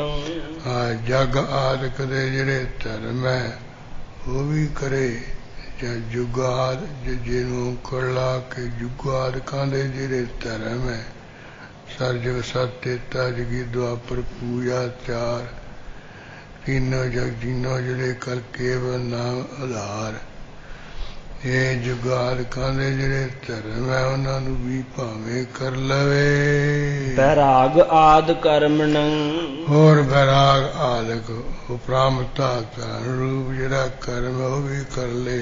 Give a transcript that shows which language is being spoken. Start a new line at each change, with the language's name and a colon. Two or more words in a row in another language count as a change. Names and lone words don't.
Punjabi: ਜਗ ਆਦਿਕ ਦੇ ਜਿਹੜੇ ਧਰਮ ਹੈ ਉਹ ਵੀ ਕਰੇ। ਜਾਂ ਜੁਗਾਦ ਜਿਹਨੂੰ ਕਲਾ ਕੇ ਜੁਗਾਦਿਕਾਂ ਦੇ ਜਿਹੜੇ ਧਰਮ ਹੈ ਸਰਜਗ ਸਤਿਤਾ ਜਗੀ ਦੁਆਪਰ ਪੂਜਾ ਚਾਰ तीनों जग जीनो ਜਿਹੜੇ ਕਰ ਕੇਵਲ ਨਾਮ ਆਧਾਰ। ਇਹ ਜੁਗਾਦਿਕਾਂ ਦੇ ਜਿਹੜੇ ਧਰਮ ਹੈ ਉਹਨਾਂ ਨੂੰ ਵੀ ਭਾਵੇਂ ਕਰ ਲਵੇ। ਬੈਰਾਗ ਆਦ ਕਰਮਨ ਹੋਰ ਬੈਰਾਗ ਆਦਿਕ ਉਪਰਾਮਤਾ ਧਰਨ ਰੂਪ ਜਿਹੜਾ ਕਰਮ ਉਹ ਵੀ ਕਰ ਲੈ।